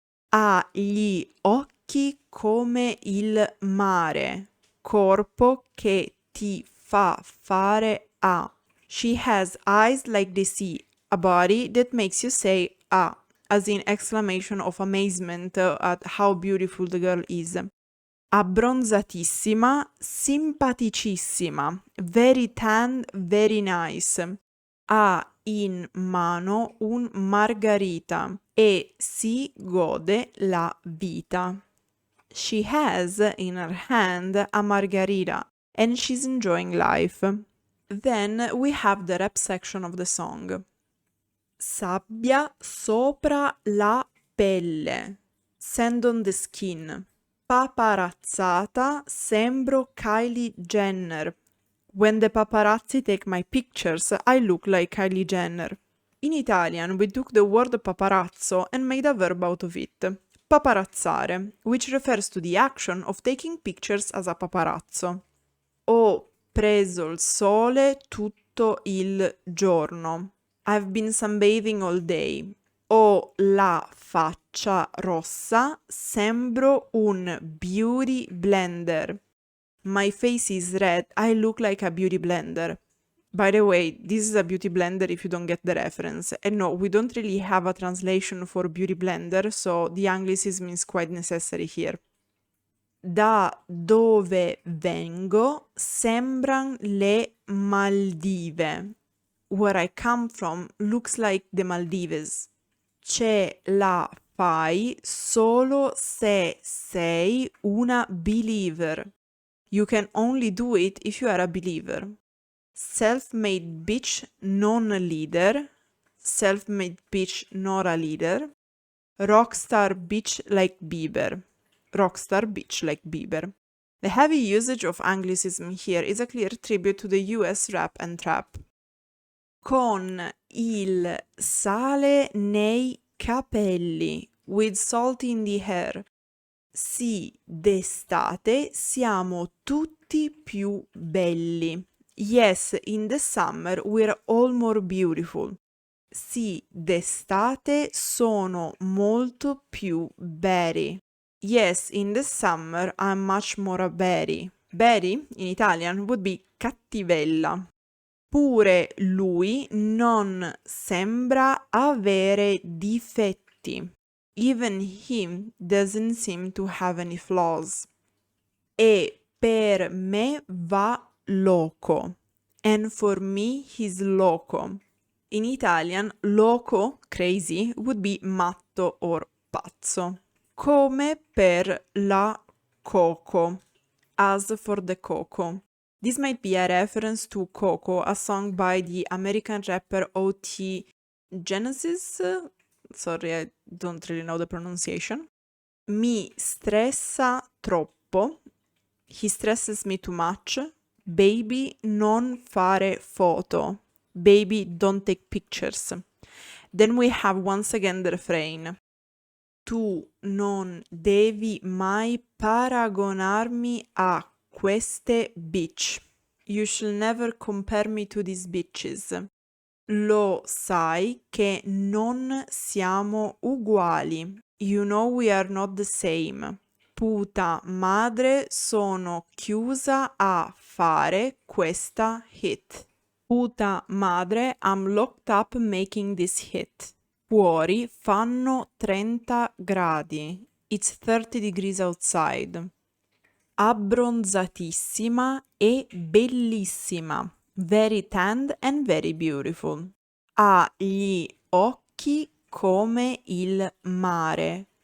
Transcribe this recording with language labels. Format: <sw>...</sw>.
<it>Ha gli occhi come il mare, corpo che ti fa fare a.</it> <en>She has eyes like the sea, a body that makes you say ah, as in exclamation of amazement at how beautiful the girl is.</en> <it>Abbronzatissima, simpaticissima,</it> <en>very tan, very nice.</en> <it>Ha in mano un margarita e si gode la vita.</it> <en>She has in her hand a margarita and she's enjoying life. Then we have the rap section of the song.</en> <it>Sabbia sopra la pelle,</it> <en>sand on the skin.</en> <it>Paparazzata, sembro Kylie Jenner.</it> <en>When the paparazzi take my pictures, I look like Kylie Jenner. In Italian, we took the word paparazzo and made a verb out of it. Paparazzare, which refers to the action of taking pictures as a paparazzo.</en> <it>Ho preso il sole tutto il giorno.</it> <en>I've been sunbathing all day.</en> <it>Ho la faccia rossa, sembro un beauty blender.</it> <en>My face is red, I look like a beauty blender. By the way, this is a beauty blender if you don't get the reference. And no, we don't really have a translation for beauty blender, so the Anglicism is quite necessary here.</en> <it>Da dove vengo sembran le Maldive.</it> <en>Where I come from looks like the Maldives.</en> <it>Ce la fai solo se sei una believer.</it> <en>You can only do it if you are a believer.</en> <it>Self-made bitch, non leader.</it> <en>Self-made bitch, not a leader. Rockstar bitch like Bieber. Rockstar bitch like Bieber. The heavy usage of Anglicism here is a clear tribute to the US rap and trap.</en> <it>Con il sale nei capelli,</it> <en>with salt in the hair.</en> <it>Sì, d'estate siamo tutti più belli.</it> <en>Yes, in the summer we're all more beautiful.</en> <it>Sì, d'estate sono molto più berry.</it> <en>Yes, in the summer I'm much more a berry. Berry, in Italian, would be cattivella.</en> <it>Pure lui non sembra avere difetti.</it> <en>Even him doesn't seem to have any flaws.</en> <it>E per me va loco.</it> <en>And for me he's loco. In Italian, loco, crazy, would be matto or pazzo.</en> <it>Come per la Coco.</it> <en>As for the Coco. This might be a reference to Coco, a song by the American rapper O.T. Genesis. Sorry, I don't really know the pronunciation.</en> <it>Mi stressa troppo.</it> <en>He stresses me too much.</en> <it>Baby, non fare foto.</it> <en>Baby, don't take pictures. Then we have once again the refrain.</en> <it>Tu non devi mai paragonarmi a queste bitch.</it> <en>You shall never compare me to these bitches.</en> <it>Lo sai che non siamo uguali.</it> <en>You know we are not the same.</en> <es>Puta madre,</es> <it>sono chiusa a fare questa hit.</it> <es>Puta madre,</es> <en>I'm locked up making this hit.</en> <it>Fuori fanno 30 gradi.</it> <en>It's 30 degrees outside.</en> <it>Abbronzatissima e bellissima.</it> <en>Very tanned and very beautiful.</en> <it>Ha gli occhi come il mare.</it>